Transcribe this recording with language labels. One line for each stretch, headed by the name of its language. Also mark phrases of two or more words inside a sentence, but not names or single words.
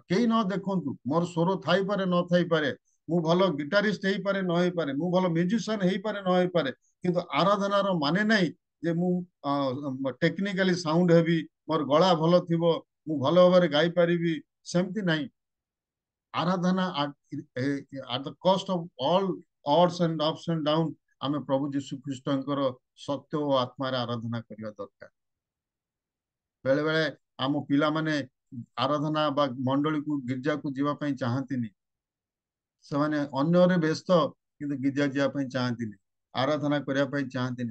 Odia: କେହି ନ ଦେଖନ୍ତୁ, ମୋର ସ୍ୱର ଥାଇପାରେ ନ ଥାଇପାରେ, ମୁଁ ଭଲ ଗିଟାରିଷ୍ଟ ହେଇପାରେ ନ ହେଇପାରେ, ମୁଁ ଭଲ ମ୍ୟୁଜିସିଆନ ହେଇପାରେ ନ ହେଇପାରେ, କିନ୍ତୁ ଆରାଧନାର ମାନେ ନାହିଁ ଯେ ମୁଁ
English: technically sound
Odia: ହେବି, ମୋର ଗଳା ଭଲ ଥିବ, ମୁଁ ଭଲ ଭାବରେ ଗାଇପାରିବି, ସେମିତି ନାହିଁ। ଆରାଧନା
English: at the cost of all odds and ups and downs
Odia: ଆମେ ପ୍ରଭୁ ଯୀଶୁ ଖ୍ରୀଷ୍ଟଙ୍କର ସତ୍ୟ ଓ ଆତ୍ମାରେ ଆରାଧନା କରିବା ଦରକାର। ବେଳେ ବେଳେ ଆମ ପିଲାମାନେ ଆରାଧନା ବା ମଣ୍ଡଳୀକୁ, ଗିର୍ଜାକୁ ଯିବା ପାଇଁ ଚାହାନ୍ତିନି, ସେମାନେ ଅନ୍ୟରେ ବ୍ୟସ୍ତ, କିନ୍ତୁ ଗିର୍ଜା ଯିବା ପାଇଁ ଚାହାନ୍ତିନି, ଆରାଧନା କରିବା ପାଇଁ ଚାହାନ୍ତିନି।